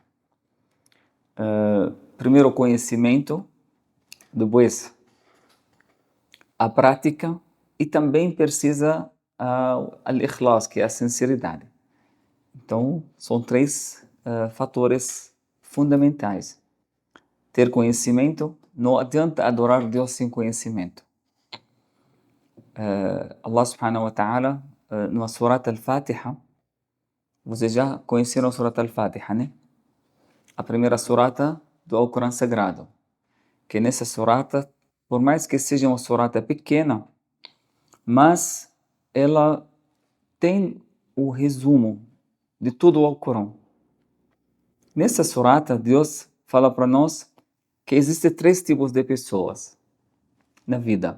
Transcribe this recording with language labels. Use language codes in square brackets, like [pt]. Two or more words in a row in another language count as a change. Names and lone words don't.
[pt] Primeiro o conhecimento, depois a prática, e também precisa al-ikhlas, que é a sinceridade. Então, são três fatores fundamentais. Ter conhecimento, não adianta adorar Deus sem conhecimento. [ar] الله سبحانه وتعالى, [pt] na Surat al-Fatiha, vocês já conheceram a Surat al-Fatiha, né? A primeira surata do Alcorão Sagrado. Que nessa surata, por mais que seja uma surata pequena, mas ela tem o resumo de todo o Alcorão. Nessa surata, Deus fala para nós que existem três tipos de pessoas na vida.